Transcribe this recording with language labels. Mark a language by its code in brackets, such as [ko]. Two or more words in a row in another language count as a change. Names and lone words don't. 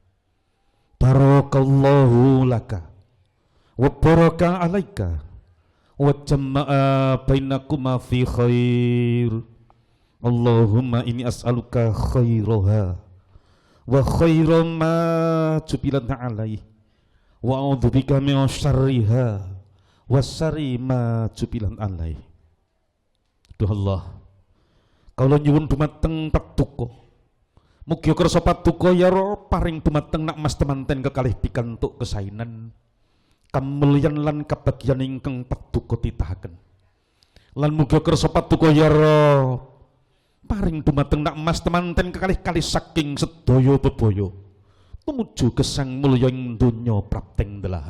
[ar] بارك الله لك وبارك عليك وجمع بينكما في خير. اللهم إني أسألك خيرها وخير ما جبلت عليه وأعوذ بك من شرها وشر ما جبلت علي. [jv] Duh Allah, kula nyuwun dumateng patuko mugi kersa patuko ya paring dumateng nak mas temanten kekalih pikantuk kesainan kamulyan lan kabagyan ingkang patuko titahaken lan mugi kersa patuko ya paring dumateng nak mas temanten kekalih-kalih saking sedaya bebaya tumuju gesang mulya ing donya prapteng delahan.